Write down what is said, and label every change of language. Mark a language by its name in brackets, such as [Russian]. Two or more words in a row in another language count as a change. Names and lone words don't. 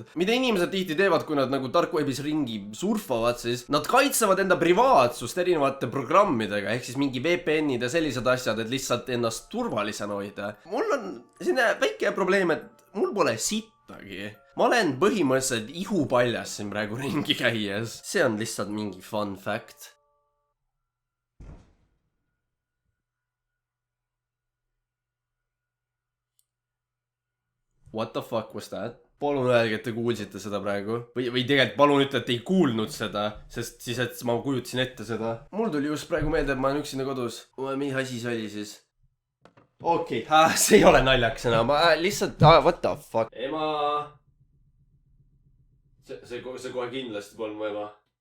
[Estonian] Mida inimesed tihti teevad, kui nad nagu Darkwebis ringi surfavad, siis nad kaitsevad enda privaatsust erinevate programmidega, ehk siis mingi VPN-id ja sellised asjad, et lihtsalt ennast turvalisena hoida. Mul on selline väike probleem, et mul pole sittagi. Ma olen põhimõtteliselt ihupaljas siin praegu ringi käies. See on lihtsalt mingi [English] fun fact. What the fuck was that? [Estonian] palun öelge, et te kuulsite seda praegu. Või tegelikult palun ütle, et ei kuulnud seda, sest siis, et ma kujutasin ette seda. Mul tuli just praegu meelde, et ma olen üksinda kodus. Mis asi see oli siis? Okei, see ei ole naljakas enam. Lihtsalt, [English] what the fuck. [Estonian] Ema. See kohe kindlasti polnud mu ema.